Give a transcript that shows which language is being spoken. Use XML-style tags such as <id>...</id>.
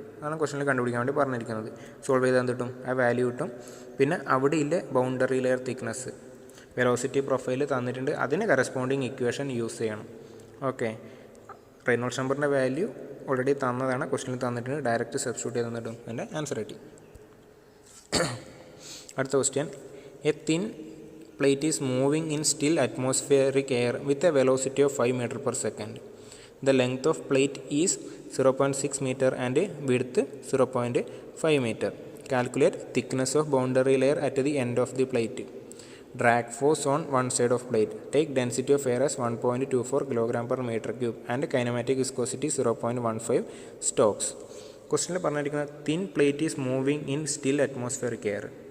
<ml>അതാണ് ക്വസ്റ്റനിൽ കണ്ടുപിടിക്കാൻ വേണ്ടി പറഞ്ഞിരിക്കുന്നത്. സോൾവ് ചെയ്താൽ എന്ത് കിട്ടും? ആ വാല്യൂ കിട്ടും. പിന്നെ അവിടെ ഇല്ല boundary layer thickness, velocity profile തന്നിട്ടുണ്ട്. അതിന് കറസ്പോണ്ടിങ് ഇക്വേഷൻ യൂസ് ചെയ്യണം. ഓക്കെ. റെയ്നോൾഡ്സ് നമ്പറിൻ്റെ വാല്യൂ ഓൾറെഡി തന്നതാണ്, ക്വസ്റ്റനിൽ തന്നിട്ടുണ്ട്. ഡയറക്റ്റ് സബ്സ്റ്റിറ്റ്യൂട്ട് ചെയ്ത് തന്നിട്ടും അതിൻ്റെ ആൻസർ കിട്ടി. അടുത്ത question.</ml> <en>A thin plate is moving in still atmospheric air with a velocity of 5 m/s. The length of plate is 0.6 meter and width 0.5 meter. Calculate thickness of boundary layer at the end of the plate. Drag force on one side of plate. Take density of air as 1.24 kg/m³ and kinematic viscosity 0.15 stokes.</en> <ml>ക്വസ്റ്റ്യനിൽ പറഞ്ഞിരിക്കുന്നത്</ml> <en>Thin plate is moving in still atmospheric air.</en>